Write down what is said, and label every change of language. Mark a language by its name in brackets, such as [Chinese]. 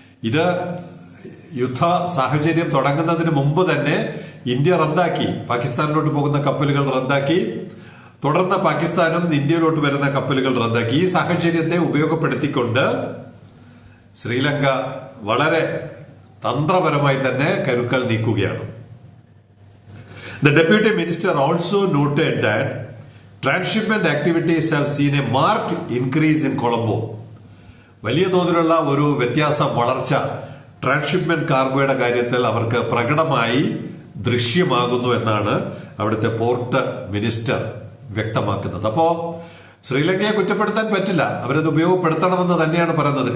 [Malayalam] ഇത് യുദ്ധ സാഹചര്യം തുടങ്ങുന്നതിന് മുമ്പ് തന്നെ ഇന്ത്യ റദ്ദാക്കി, പാകിസ്ഥാനിലോട്ട് പോകുന്ന കപ്പലുകൾ റദ്ദാക്കി. തുടർന്ന് പാകിസ്ഥാനും ഇന്ത്യയിലോട്ട് വരുന്ന കപ്പലുകൾ റദ്ദാക്കി. ഈ സാഹചര്യത്തെ ഉപയോഗപ്പെടുത്തിക്കൊണ്ട് ശ്രീലങ്ക വളരെ തന്ത്രപരമായി തന്നെ കരുക്കൾ നീക്കുകയാണ്. [English] The Deputy Minister also noted that transshipment activities have seen a marked increase in Colombo. [Malayalam] വലിയ തോതിലുള്ള ഒരു വളർച്ച ട്രാൻസ്ഷിപ്മെന്റ് കാർഗോയുടെ കാര്യത്തിൽ അവർക്ക് പ്രകടമായി ദൃശ്യമാകുന്നു എന്നാണ് അവിടുത്തെ പോർട്ട് മിനിസ്റ്റർ വ്യക്തമാക്കുന്നത്. അപ്പോ ശ്രീലങ്കയെ കുറ്റപ്പെടുത്താൻ പറ്റില്ല, അവരത് ഉപയോഗപ്പെടുത്തണമെന്ന് തന്നെയാണ് പറയുന്നത്.